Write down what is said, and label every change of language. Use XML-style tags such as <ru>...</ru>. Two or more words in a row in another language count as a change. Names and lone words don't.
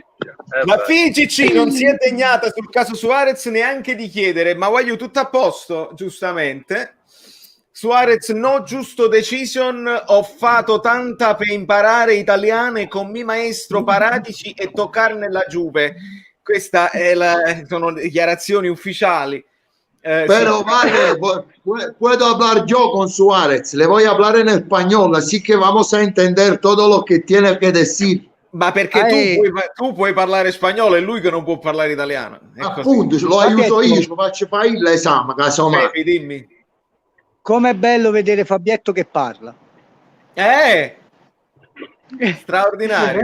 <it>Ma Figici non si è degnata sul caso Suarez neanche di chiedere, ma voglio tutto a posto, giustamente. Suarez no giusto decision, ho fatto tanta per imparare italiano e con mio maestro Paratici e toccarne la Juve. Questa è sono dichiarazioni ufficiali.</it> <es>Pero vale, puedo hablar yo con Suárez, le voy a hablar en español, así que vamos a entender todo lo que tiene que decir.</es> <it>Ma perché tu puoi parlare spagnolo e lui che non può parlare italiano. Appunto, lo aiuto io, ci faccio fare l'esame, casomai. Dimmi. Com'è bello vedere Fabietto che parla. Straordinario.</it>